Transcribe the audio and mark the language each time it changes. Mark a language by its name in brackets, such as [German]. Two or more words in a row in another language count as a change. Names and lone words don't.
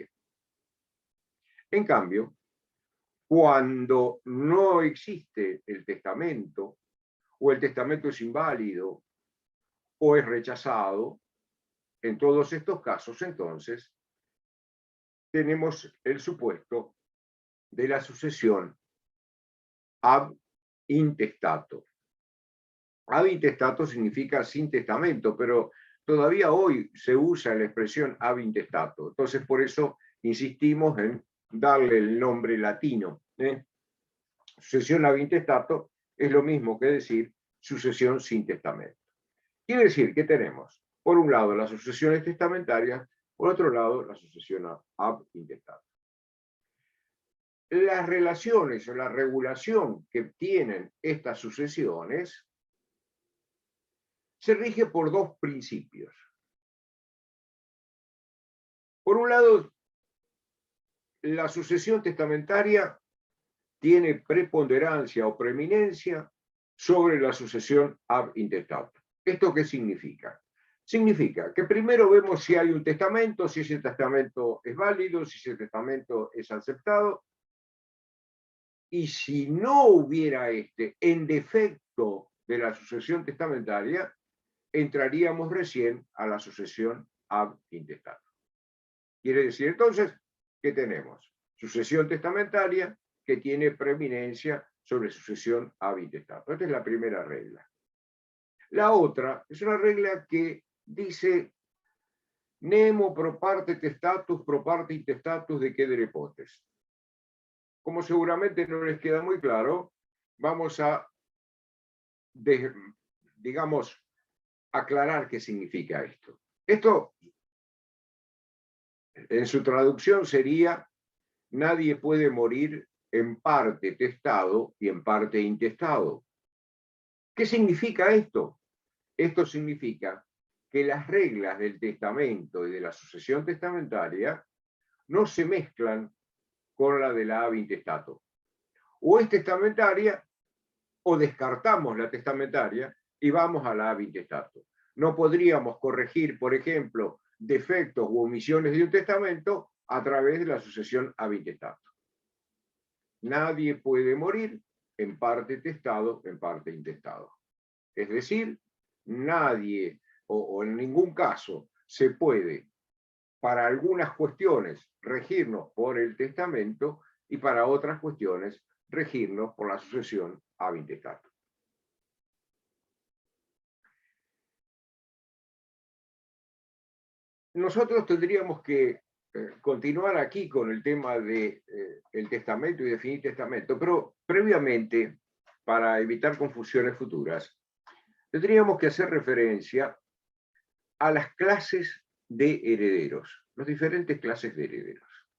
[Spanish] En cambio, cuando no existe el testamento, o el testamento es inválido, o es rechazado, en todos estos casos, entonces, tenemos el supuesto de la sucesión [Latin] ab intestato. Ab intestato [Spanish] significa sin testamento, pero todavía hoy se usa la expresión [Latin] ab intestato. [Spanish] Entonces, por eso insistimos en darle el nombre latino. Sucesión [Latin] ab intestato [Spanish] es lo mismo que decir sucesión sin testamento. Quiere decir que tenemos, por un lado, las sucesiones testamentarias, por otro lado, la sucesión [Latin] ab intestato. [Spanish] las relaciones o la regulación que tienen estas sucesiones se rige por dos principios. Por un lado, la sucesión testamentaria tiene preponderancia o preeminencia sobre la sucesión [Latin] ab intestatum. [Spanish] ¿Esto qué significa? Significa que primero vemos si hay un testamento, si ese testamento es válido, si ese testamento es aceptado, y si no hubiera en defecto de la sucesión testamentaria, entraríamos recién a la sucesión [Latin] ab intestatum. [Spanish] Quiere decir entonces que tenemos sucesión testamentaria que tiene preeminencia sobre sucesión [Latin] ab intestatum. [Spanish] Esta es la primera regla. La otra es una regla que dice [Latin] nemo pro parte testatus pro parte intestatus decedere potest. [Spanish] Como seguramente no les queda muy claro, vamos a, digamos, aclarar qué significa esto. Esto, en su traducción, sería: nadie puede morir en parte testado y en parte intestado. ¿Qué significa esto? Esto significa que las reglas del testamento y de la sucesión testamentaria no se mezclan con la de la [Latin] ab intestato. [Spanish] O es testamentaria o descartamos la testamentaria y vamos a la [Latin] ab intestato. [Spanish] No podríamos corregir, por ejemplo, defectos u omisiones de un testamento a través de la sucesión [Latin] ab intestato. [Spanish] Nadie puede morir en parte testado, en parte intestado. Es decir, nadie o en ningún caso se puede, para algunas cuestiones, regirnos por el testamento y para otras cuestiones regirnos por la sucesión [Latin] ab intestatum. [Spanish] Nosotros tendríamos que continuar aquí con el tema de el testamento y definir testamento, pero previamente, para evitar confusiones futuras, tendríamos que hacer referencia a las clases de herederos, las diferentes clases de herederos.